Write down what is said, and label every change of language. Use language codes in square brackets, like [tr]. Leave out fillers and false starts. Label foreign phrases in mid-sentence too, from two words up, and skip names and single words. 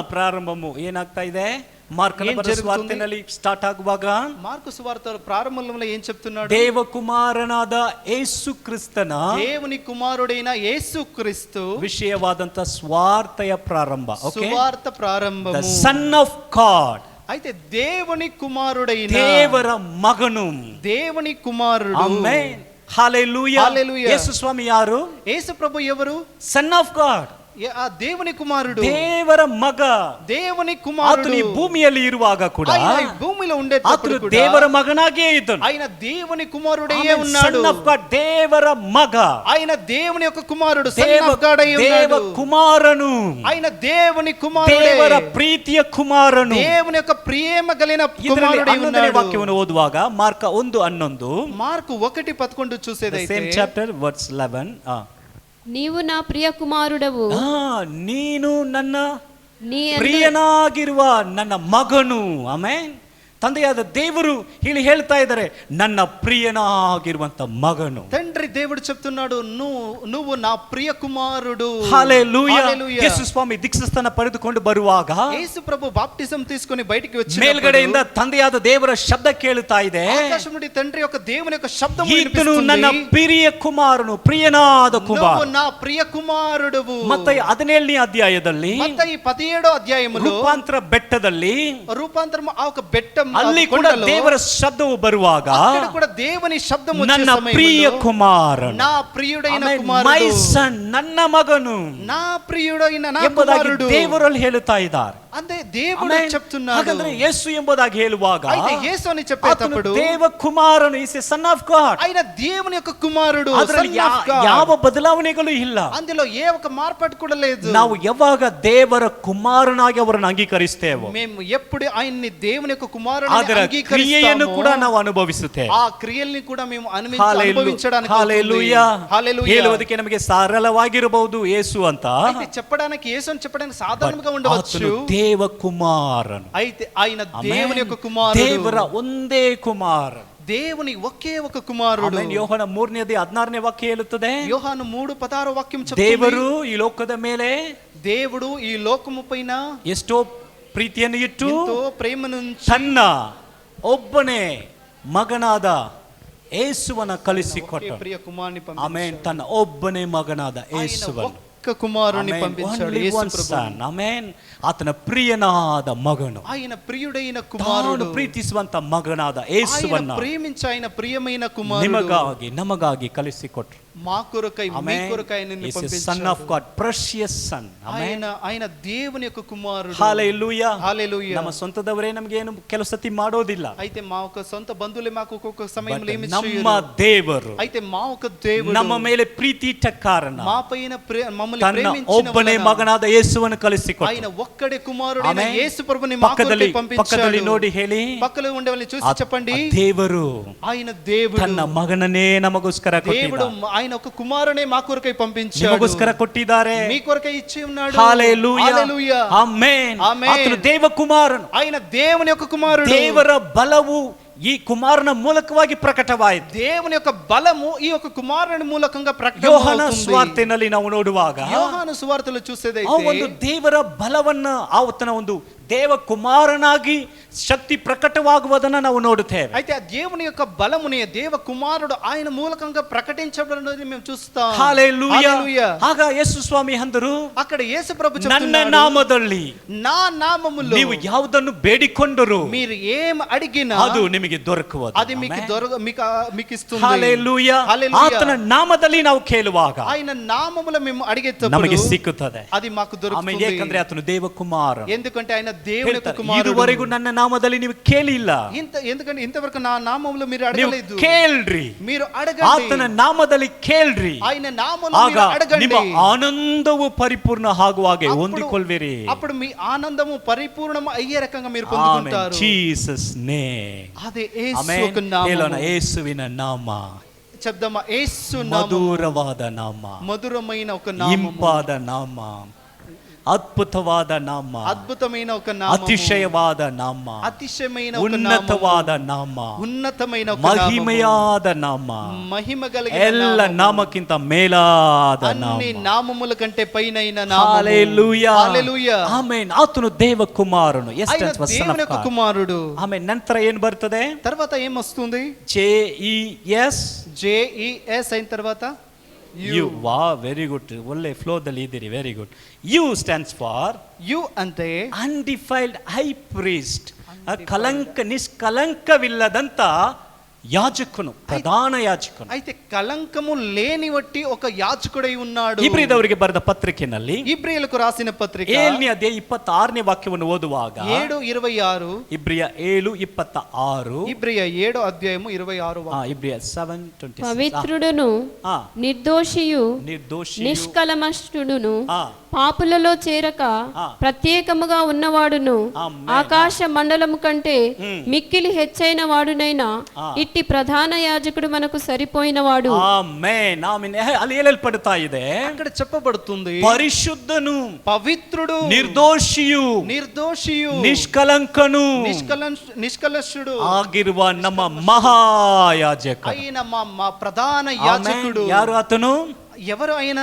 [kn] ಪ್ರಾರಂಭము ಏನಾಗ್ತಾ ಇದೆ? ಮಾರ್ಕನ ಬರೆದ ಸುವಾರ್ತೆಯಲ್ಲಿ ಸ್ಟಾರ್ಟ್ ಆಗುವಾಗ [te] మార్కు సువార్త ప్రారంభంలో ఏం చెప్తున్నాడు? [kn] ದೇವಕುಮಾರನಾದ ಯೇಸು ಕ್ರಿಸ್ತನ [te] దేవుని కుమారుడైన యేసుక్రీస్తు [kn] ವಿಷಯವಾದಂತ ಸ್ವಾರ್ಥಯ ಪ್ರಾರಂಭ. [te] సువార్త ప్రారంభము. [en] The Son of God. [te] అయితే దేవుని కుమారుడైన [kn] ದೇವರ ಮಗನು, [te] దేవుని కుమారుడు. [kn] ಆಮೆನ್. ಹಾಲೆಲೂಯಾ. [te] హల్లెలూయా. [kn] ಯೇಸು ಸ್ವಾಮಿ ಯಾರು? [te] యేసు ప్రభు ఎవరు? [en] Son of God. [te] ఆ దేవుని కుమారుడు. [kn] ದೇವರ ಮಗ. [te] దేవుని కుమారుడు. [kn] ಆತನು ಈ ಭೂಮಿಯಲ್ಲಿ ಇರುವಾಗ ಕೂಡ [te] ఆయన ఈ భూమిలో ఉండేటప్పుడు [kn] ಆತನು [te] కూడా [kn] ದೇವರ ಮಗನಾಗಿಯೇ ಇದ್ದನು. [te] ఆయన దేవుని కుమారుడే ఉన్నాడు. [en] Son of God, [kn] ದೇವರ ಮಗ. [te] ఆయన దేవుని యొక్క కుమారుడు. [kn] ದೇವ [en] Son of God [te] అయి ఉన్నాడు. [kn] ಕುಮಾರನು. [te] ఆయన దేవుని కుమారుడే. [kn] ದೇವರ ಪ್ರೀತಿಯ ಕುಮಾರನು. [te] దేవుని యొక్క ప్రేమ కలిగిన [kn] ಇದರಲ್ಲಿ [te] కుమారుడే [kn] 11ನೇ [te] ఉన్నాడు. [kn] ವಾಕ್ಯವನ್ನು ಓದುವಾಗ ಮಾರ್ಕ 1:11, [te] మార్కు 1:11 చూసేదైతే [en] Same chapter verse 11. [te] నీవు నా ప్రియ కుమారుడవు, [kn] ನೀನು ನನ್ನ [te] నీ [kn] ಪ್ರಿಯನಾಗಿರುವ ನನ್ನ ಮಗನು. ಆಮೆನ್. ತಂದೆಯಾದ ದೇವರು ಇಲ್ಲಿ ಹೇಳ್ತಾ ಇದ್ದಾರೆ, ನನ್ನ ಪ್ರಿಯನಾಗಿರುವಂತ ಮಗನು. [te] తండ్రి దేవుడు చెప్తున్నాడు, నువ్వు నా ప్రియ కుమారుడు. హల్లెలూయా. [kn] ಯೇಸು ಸ್ವಾಮಿ ದೀಕ್ಷಾಸ್ನಾನ ಪಡೆದುಕೊಂಡು ಬರುವಾಗ [te] యేసు ప్రభు బాప్టిజం తీసుకొని బయటికి వచ్చి [kn] ಮೇಲ್ಗಡೆಯಿಂದ ತಂದೆಯಾದ ದೇವರ ಶಬ್ದ ಕೇಳುತ್ತಾ ಇದೆ. [te] ఆకాశం నుండి తండ్రి యొక్క దేవుని యొక్క శబ్దం [kn] ಈತನು [te] వినిపిస్తుంది. [kn] ನನ್ನ ಪ್ರಿಯ ಕುಮಾರನು, ಪ್ರಿಯನಾದ ಕುಮಾರ. [te] నువ్వు నా ప్రియ కుమారుడువు. [kn] ಮತ್ತಾಯಿ 17ನೇ ಅಧ್ಯಾಯದಲ್ಲಿ, [te] మత్తయి 17వ అధ్యాయములో [kn] ರೂಪಾಂತರ ಬೆಟ್ಟದಲ್ಲಿ, [te] రూపాంతరం ఆ ఒక బెట్టం [kn] ಅಲ್ಲಿ ಕೂಡ ದೇವರ ಶಬ್ದವು ಬರುವಾಗ [te] అక్కడ కూడా దేవుని శబ్దం వచ్చే [kn] ನನ್ನ ಪ್ರಿಯ [te] సమయంలో [kn] ಕುಮಾರನು, [te] నా ప్రియుడైన [kn] ಮೈ [te] కుమారుడు, [kn] ಸನ್, ನನ್ನ ಮಗನು [te] నా ప్రియుడైన నా [kn] ಎಂಬುದಾಗಿ [te] కుమారుడు [kn] ದೇವರಲ್ಲಿ ಹೇಳುತ್ತಾ ಇದ್ದಾರೆ. [te] అంటే దేవుడు చెప్తున్నాడు. [kn] ಹಾಗಾದ್ರೆ ಯೇಸು ಎಂಬುದಾಗಿ ಹೇಳುವಾಗ [te] అయితే యేసు అని చెప్పేటప్పుడు [kn] ದೇವ ಕುಮಾರನು [en] is a Son of God. [te] ఆయన దేవుని యొక్క కుమారుడు, [kn] ಅದರಲ್ಲಿ [en] son of God. [kn] ಯಾವ ಬದಲಾವಣೆಗಳು ಇಲ್ಲ. [te] అందులో ఏ ఒక మార్పు కూడా లేదు. [kn] ನಾವು ಯಾವಾಗ ದೇವರ ಕುಮಾರನಾಗಿ ಅವರನ್ನು ಅಂಗೀಕರಿಸ್ತೇವೆ, [te] మేము ఎప్పుడు ఆయన్ని దేవుని యొక్క కుమారుని [kn] ಅದರ ಕ್ರಿಯೆಯನ್ನು ಕೂಡ ನಾವು ಅನುಭವಿಸುತ್ತೇವೆ. [te] ఆ క్రియల్ని కూడా మేము అనుభవించడానికి హల్లెలూయా. హల్లెలూయా. [kn] ಹೇಳುವುದಕ್ಕೆ ನಮಗೆ ಸರಳವಾಗಿರಬಹುದು ಯೇಸು ಅಂತ, [te] అయితే చెప్పడానికి యేసు అని చెప్పడానికి సాధారణంగా ఉండవచ్చు. [kn] ದೇವ ಕುಮಾರನು, [te] అయితే ఆయన దేవుని యొక్క కుమారుడు, [kn] ದೇವರ ಒಂದೇ ಕುಮಾರ, [te] దేవుని ఒకే ఒక కుమారుడు. [kn] ಯೋಹನ 3ನೇ ಅಧ್ಯಾಯ 16ನೇ ವಾಕ್ಯ ಹೇಳುತ್ತದೆ, [te] యోహాను 3:16 వాక్యం చెప్తుంది, [kn] ದೇವರು ಈ ಲೋಕದ ಮೇಲೆ [te] దేవుడు ఈ లోకము పైన [kn] ಎಷ್ಟೋ ಪ್ರೀತಿಯನ್ನು ಇಟ್ಟು [te] ఎంతో ప్రేమను [kn] ತನ್ನ ಒಬ್ಬನೇ ಮಗನಾದ ಯೇಸುವನ್ನ ಕಳಿಸಿಕೊಟ್ಟನು. [te] ప్రియ కుమారుని [kn] ಆಮೆನ್. ತನ್ನ ಒಬ್ಬನೇ ಮಗನಾದ ಯೇಸುವನ್ನು, [te] ఒక్క కుమారుని పంపించాడు యేసు ప్రభు. [kn] ಆಮೆನ್. ಆತನ ಪ್ರಿಯನಾದ ಮಗನು, [te] ఆయన ప్రియుడైన కుమారుడు, [kn] ಪ್ರೀತಿಸುವಂತ ಮಗನಾದ [te] ఆయన [kn] ಯೇಸುವನ್ನ [te] ప్రేమించే ఆయన ప్రియమైన కుమారుడు [kn] ನಿಮಗಾಗಿ ನಮಗಾಗಿ ಕಳಿಸಿಕೊಟ್ರು. [te] మా కొరకై మీ కొరకై నిన్ను పంపించాడు. [en] Son of God, precious son. [te] ఆయన దేవుని యొక్క కుమారుడు. [kn] ಹಲ್ಲೆಲೂಯಾ. [te] హల్లెలూయా. [kn] ನಮ್ಮ ಸ್ವಂತದವರೇ ನಮಗೆ ಏನು ಕೆಲವು ಸತಿ ಮಾಡೋದಿಲ್ಲ. [te] అయితే మా ఒక సొంత బంధువులే మాకు ఒక్కొక్క సమయంలో ఏమి [kn] ನಮ್ಮ ದೇವರು, [te] అయితే మా ఒక దేవుడు [kn] ನಮ್ಮ ಮೇಲೆ ಪ್ರೀತಿ ಇಟ್ಟ ಕಾರಣ [te] మా పైన మమ్మల్ని [kn] ತನ್ನ [te] ప్రేమించిన [kn] ಒಬ್ಬನೇ ಮಗನಾದ ಯೇಸುವನ್ನು ಕಳಿಸಿಕೊಟ್ಟ. [te] ఆయన ఒక్కడే కుమారుడైన [kn] ಆಮೆನ್. [te] యేసు ప్రభుని మా కొరకై పంపించాడు. [kn] ಪಕ್ಕದಲ್ಲಿ ನೋಡಿ ಹೇಳಿ, [te] పక్కలో ఉండే వాళ్ళని చూసి చెప్పండి, [kn] ದೇವರು [te] ఆయన దేవుడు [kn] ತನ್ನ ಮಗನನ್ನೇ ನಮಗೋಸ್ಕರ [te] దేవుడు [kn] ಕೊಟ್ಟಿದ್ದಾನೆ. [te] ఆయన ఒక కుమారునే మా కొరకై పంపించాడు. [kn] ನಿಮಗೋಸ್ಕರ ಕೊಟ್ಟಿದ್ದಾರೆ. [te] మీ కొరకై ఇచ్చి ఉన్నాడు. హల్లెలూయా. హల్లెలూయా. [kn] ಆಮೆನ್. ಆಮೆನ್. ಆತನು ದೇವ ಕುಮಾರನು, [te] ఆయన దేవుని యొక్క కుమారుడు. [kn] ದೇವರ ಬಲವು ಈ ಕುಮಾರನ ಮೂಲಕವಾಗಿ ಪ್ರಕಟವಾಯಿತು. [te] దేవుని యొక్క బలము ఈ యొక్క కుమారుని మూలకంగా [kn] ಯೋಹಾನ [te] ప్రకటమవుతుంది. [kn] ಸುವಾರ್ತೆಯಲ್ಲಿ ನಾವು ನೋಡುವಾಗ [te] యోహాను సువార్తలో [kn] ಆ [te] చూసేదైతే [kn] ಒಂದು ದೇವರ ಬಲವನ್ನ, ಆತನ ಒಂದು ದೇವ ಕುಮಾರನಾಗಿ ಶಕ್ತಿ ಪ್ರಕಟವಾಗುವುದನ್ನ ನಾವು ನೋಡುತ್ತೇವೆ. [te] అయితే ఆ దేవుని యొక్క బలముని దేవ కుమారుడు ఆయన మూలకంగా ప్రకటించబడినది మేము చూస్తాం. హల్లెలూయా. హల్లెలూయా. [kn] ಆಗ ಯೇಸು ಸ್ವಾಮಿ ಅಂದರು, [te] అక్కడ యేసు ప్రభు [kn] ನನ್ನ [te] చెప్తున్నాడు, [kn] ನಾಮದಲ್ಲಿ [te] నా నామములో [kn] ನೀವು ಯಾವುದನ್ನು ಬೇಡಿಕೊಂಡರು [te] మీరు ఏం అడిగినా [kn] ಅದು ನಿಮಗೆ ದೊರಕುವುದು. [te] అది మీకు ఇస్తుంది. హల్లెలూయా. హల్లెలూయా. [kn] ಆತನ ನಾಮದಲ್ಲಿ ನಾವು ಕೇಳುವಾಗ [te] ఆయన నామములో మేము అడిగేటప్పుడు [kn] ನಮಗೆ ಸಿಕ್ಕುತ್ತದೆ. [te] అది మాకు [kn] ಆಮೇಲೆ [te] దొరుకుతుంది. [kn] ಏಕೆಂದ್ರೆ ಆತನು ದೇವ ಕುಮಾರ. [te] ఎందుకంటే ఆయన దేవుని యొక్క కుమారుడు. [kn] ಇದುವರೆಗೂ ನನ್ನ ನಾಮದಲ್ಲಿ ನೀವು ಕೇಳಿಲ್ಲ, [te] ఎందుకంటే ఇంతవరకు నా నామములో మీరు [kn] ನೀವು [te] అడగలేదు. [kn] ಕೇಳ್ರಿ, [te] మీరు అడగండి. [kn] ಆತನ ನಾಮದಲ್ಲಿ ಕೇಳ್ರಿ, [te] ఆయన నామములో [kn] ಆಗ [te] మీరు అడగండి. [kn] ನಿಮ್ಮ ಆನಂದವು ಪರಿಪೂರ್ಣ ಆಗುವ ಹಾಗೆ ಹೊಂದಿಕೊಳ್ಳುವಿರಿ. [te] అప్పుడు మీ ఆనందము పరిపూర్ణం అయ్యే రకంగా మీరు పొందుకుంటారు. జీసస్ నేమ్. అదే యేసు యొక్క నామము. [kn] ಹೇಳೋಣ, ಯೇಸುವಿನ ನಾಮ [te] చెప్దామా, యేసు నామము [kn] ಮಧುರವಾದ ನಾಮ, [te] మధురమైన ఒక నామము, [kn] ಇಂಪಾದ ನಾಮ, ಅದ್ಭುತವಾದ ನಾಮ, [te] అద్భుతమైన ఒక నామము, [kn] ಅತಿಶಯವಾದ ನಾಮ, [te] అతిశయమైన ఒక [kn] ಉನ್ನತವಾದ ನಾಮ, [te] ఉన్నతమైన ఒక నామము, [kn] ಮಹಿಮೆಯಾದ ನಾಮ, [te] మహిమ కలిగిన [kn] ಎಲ್ಲ [te] నామము, [kn] ನಾಮಕ್ಕಿಂತ ಮೇಲಾದ ನಾಮ. [te] అన్ని నామముల కంటే పైనైన నామము. హల్లెలూయా. హల్లెలూయా. [kn] ಆಮೆನ್. ಆತನು ದೇವ ಕುಮಾರನು. [te] ఆయన దేవుని యొక్క కుమారుడు. [kn] ಆಮೇಲೆ ನಂತರ ಏನ್ ಬರ್ತದೆ? [te] తర్వాత ఏం వస్తుంది? JES. JES అయిన తర్వాత [kn] ಯು. ವಾ, [en] very good. [kn] ಒಳ್ಳೆ ಫ್ಲೋದಲ್ಲಿ ಇದ್ದೀರಿ, [en] Very good. U stands for, [te] యు అంటే [en] undefiled high priest, [kn] ನಿಷ್ಕಲಂಕವಿಲ್ಲದಂತ ಯಾಜಕನು, ಪ್ರಧಾನ ಯಾಜಕನು. [te] అయితే కలంకము లేని వట్టి ఒక యాజకుడై ఉన్నాడు. [kn] ಇಬ್ರಿದವರಿಗೆ ಬರೆದ ಪತ್ರಿಕೆಯಲ್ಲಿ [te] ఇబ్రియులకు రాసిన పత్రిక [kn] 7ನೇ ಅಧ್ಯಾಯ 26ನೇ ವಾಕ್ಯವನ್ನು ಓದುವಾಗ [te] 7:26, [kn] ಇಬ್ರಿಯ 7:26, [te] ఇబ్రియ 7వ అధ్యాయము 26వ వాక్యం. [kn] ಇಬ್ರಿಯ 7:26. [te] పవిత్రుడును నిర్దోషియు నిష్కలమష్టుడును పాపులలో చేరక ప్రత్యేకముగా ఉన్నవాడును ఆకాశ మండలము కంటే మిక్కిలి హెచ్చైన వాడునైనా ఇట్టి ప్రధాన యాజకుడు మనకు సరిపోయినవాడు. [kn] ಆಮೆನ್ ಆಮೆನ್. ಅಲ್ಲಿ ಹೇಳಲ್ಪಡ್ತಾ ಇದೆ, [te] అక్కడ చెప్పబడుతుంది [kn] ಪರಿಶುದ್ಧನು, [te] పవిత్రుడు, [kn] ನಿರ್ದೋಷಿಯು, [te] నిర్దోషియు, [kn] ನಿಷ್ಕಲಂಕನು [te] నిష్కలశుడు [kn] ಆಗಿರುವ ನಮ್ಮ ಮಹಾಯಾಜಕ [te] అయిన మా ప్రధాన యాజకుడు. [kn] ಯಾರು ಆತನು? [te] ఎవరు ఆయన?